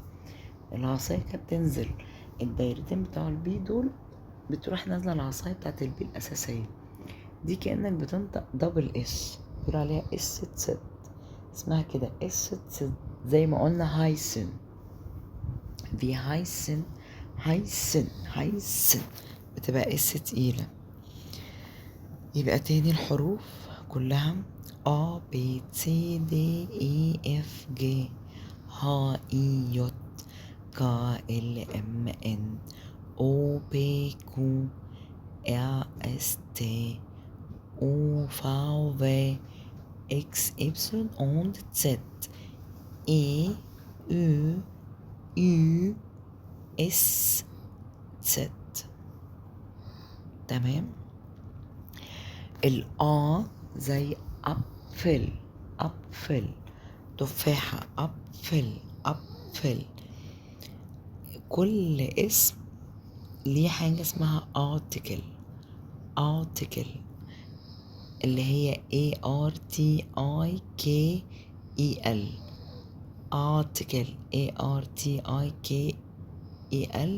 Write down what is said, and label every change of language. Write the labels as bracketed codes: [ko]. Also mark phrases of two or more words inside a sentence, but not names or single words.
[ar] العصاية كانت بتنزل الدايرتين بتوع البي دول، بتروح نازلة العصاية بتاعت البي الأساسية دي، كأنك بتنطق [en] double s, [ar] بيقول عليها [de] Es Zett, [ar] اسمها كده [de] Es Zett. [ar] زي ما قلنا هايسن، في هايسن بتبقى اس تقيلة. يبقى تاني الحروف كلها [de] A B C D E F G H I J K L M N O P Q R S T U V W X Y und Z E U S Z. [ar] تمام. الآ زي أبفل، تفاحة، أبفل. كل اسم ليه حاجة اسمها article اللي هي [de] ARTIKEL ARTIKEL.